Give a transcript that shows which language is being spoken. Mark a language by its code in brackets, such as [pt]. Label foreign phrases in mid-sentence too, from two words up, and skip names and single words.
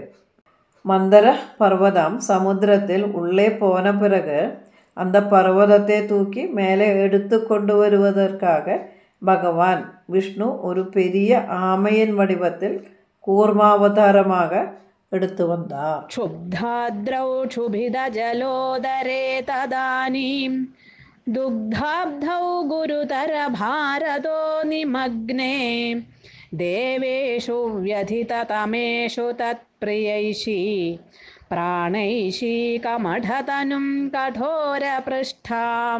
[ta] மந்தர பர்வதம் சமுத்திரத்தில் உள்ளே போன பிறகு அந்த பர்வதத்தை தூக்கி மேலே எடுத்து கொண்டு வருவதற்காக பகவான் விஷ்ணு ஒரு பெரிய ஆமையின் வடிவத்தில் கூர்மாவதாரமாக எடுத்து வந்தார். [sa] क्षुब्धाद्रौ क्षुभिदजलोदरे तदानीं दुग्धाब्धौ गुरुतरभारतो निमग्ने देवेषु व्यथिततमेषु तत्प्रियैषी प्राणैषी कमठतनुं कठोरपृष्ठाम्.